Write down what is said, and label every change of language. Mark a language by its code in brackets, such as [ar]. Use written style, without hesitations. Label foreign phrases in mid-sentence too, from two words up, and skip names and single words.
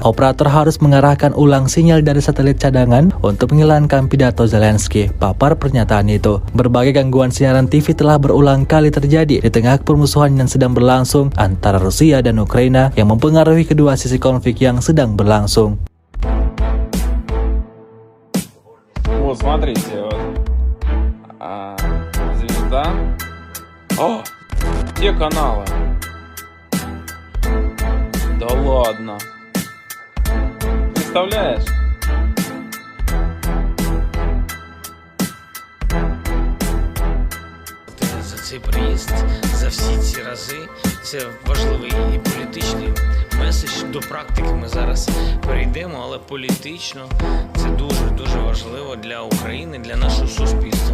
[id] Operator harus mengarahkan ulang sinyal dari satelit cadangan untuk menghilangkan pidato Zelensky, papar pernyataan itu. Berbagai gangguan siaran TV telah berulang kali terjadi di tengah permusuhan yang sedang berlangsung antara Rusia dan Ukraina yang mempengaruhi kedua sisi konflik yang sedang berlangsung. [ru] Вот, смотрите, вот. Звезда. О, те каналы. Да ладно. Представляешь? [uk] За цей приїзд, за всі ці рази. Це важливий і політичний меседж. До практики ми зараз перейдемо, але політично це дуже важливо для України, для нашого суспільства.